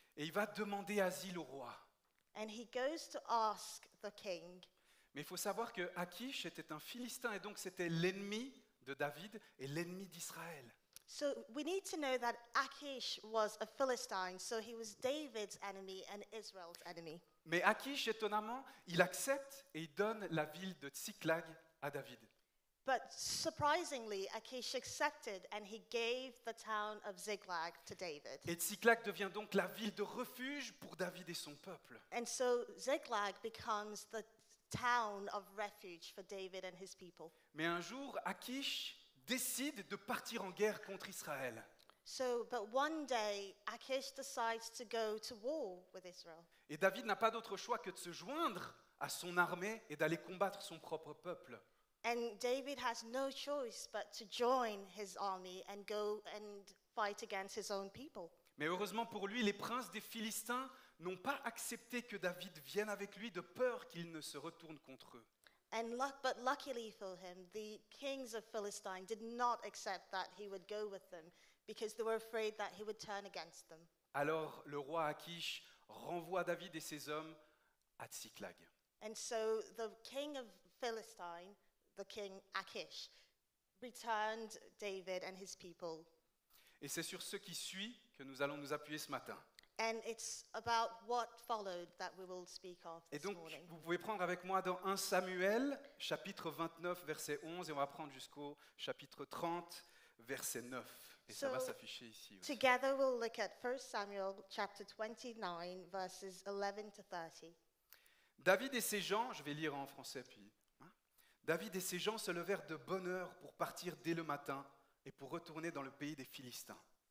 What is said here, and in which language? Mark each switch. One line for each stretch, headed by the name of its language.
French: Et il va demander asile au roi.
English: and he goes to ask the king.
French: Mais il faut savoir que Achish était un Philistin et donc c'était l'ennemi de David et l'ennemi d'Israël.
English: So we need to know that Achish was a Philistine, so he was David's enemy and Israel's enemy.
French: Mais Achish, étonnamment, il accepte et il donne la ville de Tsiklag à David.
English: But surprisingly, Achish accepted and he gave the town of Ziklag to David.
French: Et Tsiklag devient donc la ville de refuge pour David et son peuple.
English: And so Ziklag becomes the town of refuge for David and his people.
French: Mais un jour, Achish décide de partir en guerre contre Israël.
English: So, but one day, Achish decides to go to war with Israel.
French: Et David n'a pas d'autre choix que de se joindre à son armée et d'aller combattre son propre peuple.
English: And David has no choice but to join his army and go and fight against his own people.
French: Mais heureusement pour lui, les princes des Philistins n'ont pas accepté que David vienne avec lui de peur qu'il ne se retourne contre eux.
English: But luckily for him, the kings of Philistine did not accept that he would go with them because they were afraid that he would turn against them.
French: Alors le roi Achish renvoie David et ses hommes à Tsiklag.
English: And so the king of Philistine, the king Achish, returned David and his people.
French: Et c'est sur ce qui suit que nous allons nous appuyer ce matin.
English: And it's about what followed that we will speak of
French: Et
English: this
French: donc,
English: morning.
French: vous pouvez prendre avec moi dans 1 Samuel, chapitre 29, verset 11, et on va prendre jusqu'au chapitre 30, verset 9. Et ça va
English: So,
French: s'afficher ici aussi.
English: Together we'll look at 1 Samuel chapter 29, verses 11 to 30.
French: David et ses gens, je vais lire en français puis. David et ses gens se levèrent de bonne heure pour partir dès le matin et pour retourner dans le pays des Philistins.